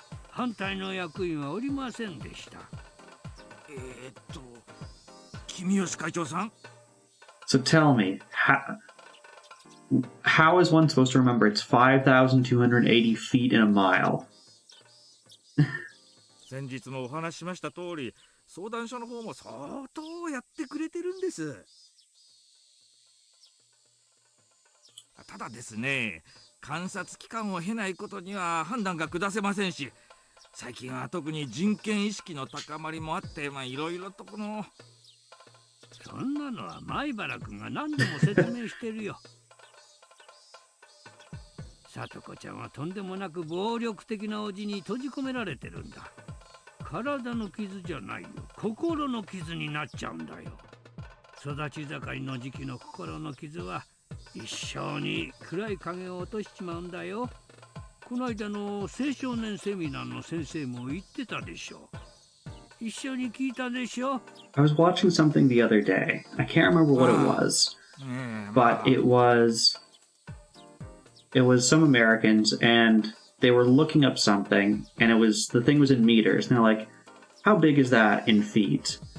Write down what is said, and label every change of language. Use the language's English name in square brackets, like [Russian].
[Japanese] 反対の役員はおりませんでした。君吉会長さん [English] So tell me, how is one supposed to remember it's 5,280 feet in a mile? [Japanese] 先日もお話ししました通り、相談所の方も相当やってくれてるんです。ただですね、観察期間を経ないことには判断が下せませんし、最近は特に人権意識の高まりもあって、いろいろとこの。そんなのは前原君が何度も説明してるよ。里子ちゃんはとんでもなく暴力的なおじに閉じ込められてるんだ。体の傷じゃないよ、心の傷になっちゃうんだよ。育ち盛りの時期の心の傷は一生に暗い影を落としちまうんだよ。この間の青少年セミナーの先生も言ってたでしょ。一緒に聞いたでしょ。 [English] I was watching something the other day. I can't remember what it was, but it was some Americans, and they were looking up something, and the thing was in meters, and they're like, how big is that in feet?